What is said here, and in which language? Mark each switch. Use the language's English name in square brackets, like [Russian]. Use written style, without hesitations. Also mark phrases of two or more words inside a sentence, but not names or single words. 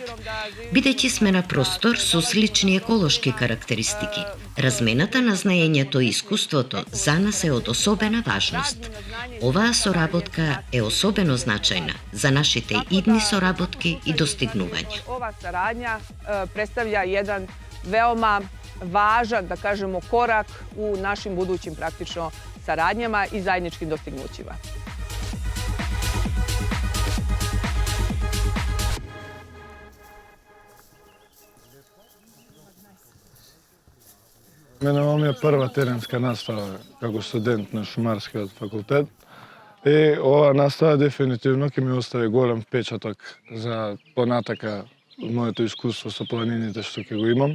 [Macedonian] Бидејќи сме на простор со слични еколошки карактеристики, размената на знаењето и искуството за нас е од особена важност. Оваа соработка е особено значајна за нашите идни соработки и достигнувања. [Serbian] Ова сарадња представља еден veoma važan, da kažemo, korak u našim budućim praktično saradnjama i zajedničkim dostignućima. [Macedonian] Мене ова ми е прва теренска настава како студент на Шумарскиот факултет. И ова настава дефинитивно ќе ми остави голем впечаток за понатака моето искуство со планините што ќе го имам.